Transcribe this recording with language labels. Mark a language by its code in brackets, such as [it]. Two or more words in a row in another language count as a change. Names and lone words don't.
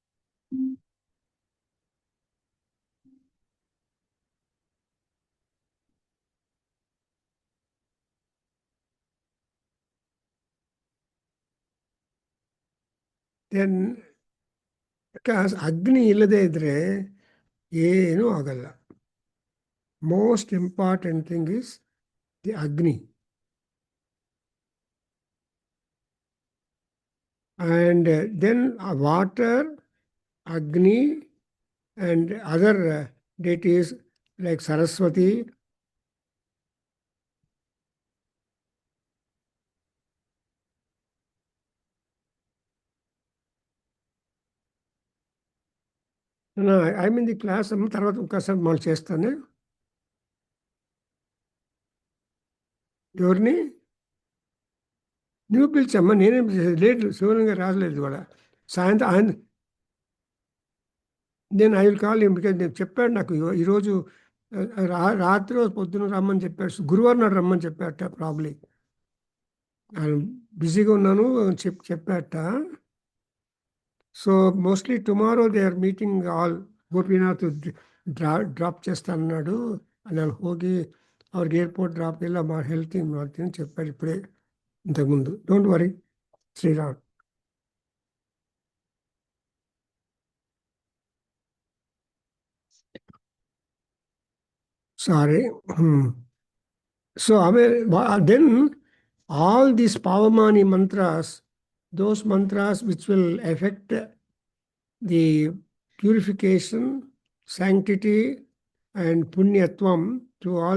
[en] Then, because [kn] Agni ಇಲ್ಲದೆ ಇದ್ರೆ, ಏನು ಆಗಲ್ಲ. [en] Most important thing is the Agni. And then water, Agni, and other deities like Saraswati. No, I'm in the class. [te] తర్వాత ఒకసారి మళ్ళీ చేస్తాను. ఎవరిని నువ్వు పిలిచమ్మా, నేనేం లేదు, శివలింగ రాజలేదు కూడా. సాయంత్రం ఆయన నేను [en] I will call him because [te] నేను చెప్పాడు నాకు ఈరోజు రాత్రి పొద్దున రమ్మని చెప్పాడు. గురువారం నాడు రమ్మని చెప్పాట. ప్రాబ్లీ బిజీగా ఉన్నాను చెప్పాట. [en] so mostly tomorrow they are meeting all. [te] ಗೋಪಿನಾಥ್ ಡ್ರಾಪ್ చేస్తానన్నాడు. [kn] ನಾನು ಹೋಗಿ ಅವ್ರಿಗೆ ಏರ್ಪೋರ್ಟ್ ಡ್ರಾಪ್ ಎಲ್ಲ ಹೇಳ್ತೀನಿ ಮಾಡ್ತೀನಿ [te] చెప్పాడు ఇప్పుడే ఇంతకుముందు. [en] don't worry శ్రీరామ్. Sorry. So then all these Pavamani mantras, those mantras which will affect the purification, sanctity, and punyatvam to all.